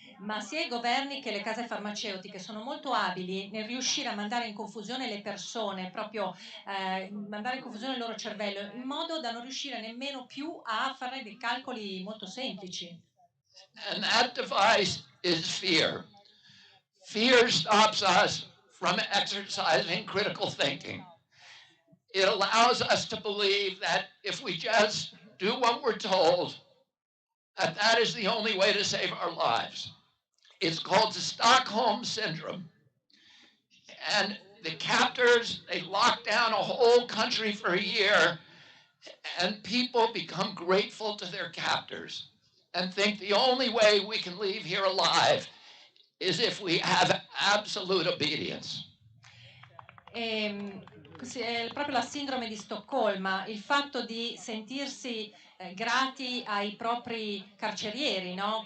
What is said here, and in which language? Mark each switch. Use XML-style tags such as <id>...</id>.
<it>Ma sia i governi che le case farmaceutiche sono molto abili nel riuscire a mandare in confusione le persone, proprio mandare in confusione il loro cervello, in modo da non riuscire nemmeno più a fare dei calcoli molto semplici.</it> <en>And that device is fear. Fear stops us from exercising critical thinking. It allows us to believe that if we just do what we're told, that is the only way to save our lives. It's called the Stockholm Syndrome. And the captors, they lock down a whole country for a year, and people become grateful to their captors and think the only way we can leave here alive is if we have absolute obedience.</en> <it>È proprio la sindrome di Stoccolma, il fatto di sentirsi grati ai propri carcerieri, no?</it>